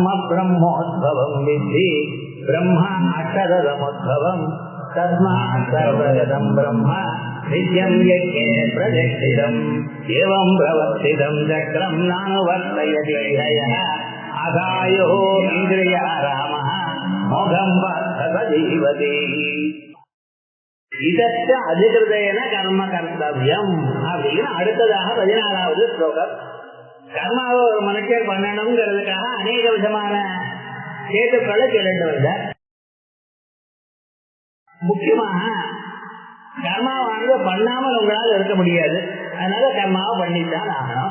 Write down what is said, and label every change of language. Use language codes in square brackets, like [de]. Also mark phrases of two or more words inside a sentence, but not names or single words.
[sa] ब्रह्मोद्भवं विद्धि ब्रह्म अक्षरसमुद्भवम् तस्मात् सर्वगतं ब्रह्म नित्यं यज्ञे प्रतिष्ठितम् एवं प्रवर्तितं चक्रं नानुवर्तयति हयः अगायो इन्द्रियारामः मोघं वर्धत जीवति [ta] இதற்கு அதிகிருதேன கர்ம கர்த்தவியம் அப்படின்னு அடுத்ததாக 14வது ஸ்லோகம். கர்மாவை ஒரு மனுஷர் பண்ணணுங்கிறதுக்காக அநேக விதமான கேட்டுக்களை சொல்லிட்டு வந்தார். முக்கியமாக கர்மாவானது பண்ணாமல் உங்களால் இருக்க முடியாது, அதனால கர்மாவை பண்ணித்தான் ஆகணும்.